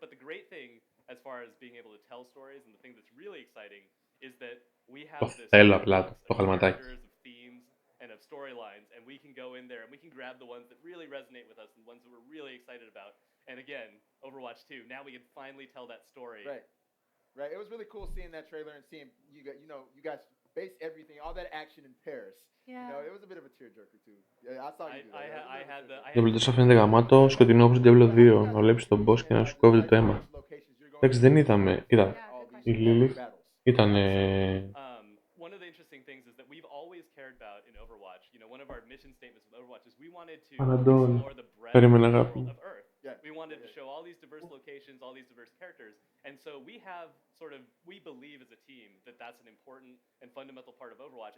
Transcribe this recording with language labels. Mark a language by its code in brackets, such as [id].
[en] But the great thing, as far as being able to tell stories, and the thing that's really exciting, is that we have this characters of themes and of storylines, and we can go in there and we can grab the ones that really resonate with us and the ones that we're really excited about. And again, Overwatch 2, now we can finally tell that story. Right. It was really cool seeing that trailer and seeing you guys base everything, all that action in Paris. Yeah. You know, it was a bit of a tearjerker too. Yeah, I saw you do that. [el] Diablo 4 φαίνεται γαμάτο, σκοτεινό όπως Diablo 2. Να βλέπεις τον boss και να σου κόβει το αίμα. Εντάξει, δεν είδαμε. Κοίτα, η Lilith ήταν. [en] One of the interesting things is that we've always cared about in Overwatch. You know, one of our mission statements with Overwatch is we wanted to explore the breadth of the world of Earth. We wanted to show all these diverse locations, all these diverse characters, and so we have we believe as a team that that's an important and fundamental part of Overwatch.